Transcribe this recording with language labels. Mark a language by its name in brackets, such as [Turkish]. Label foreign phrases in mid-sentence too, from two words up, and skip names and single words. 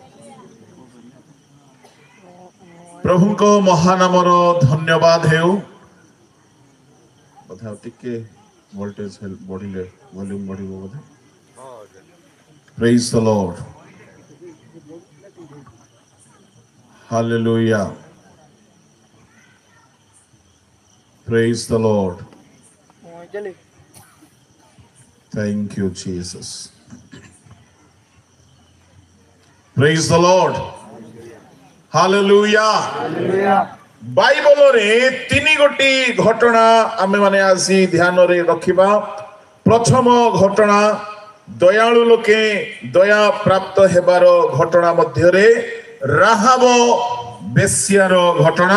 [Odia] ପ୍ରଭୁଙ୍କ ମହାନାମର ଧନ୍ୟବାଦ ହେଉ। ବୋଧେ ଆଉ ଟିକେ ଭୋଲ୍ଟେଜ ବଢିଲେ ଭଲ୍ୟୁମ ବଢିବ ବୋଧେ। [English] Praise the Lord. Hallelujah. Praise the Lord. Thank you, Jesus. Praise the Lord. Hallelujah. [Odia] ବାଇବଲରେ ତିନି ଗୋଟି ଘଟଣା ଆମେ ମାନେ ଆସି ଧ୍ୟାନରେ ରଖିବା। ପ୍ରଥମ ଘଟଣା ଦୟାଳୁ ଲୋକେ ଦୟା ପ୍ରାପ୍ତ ହେବାର ଘଟଣା ମଧ୍ୟରେ ରାହାବ ବେଶ୍ୟାର ଘଟଣା।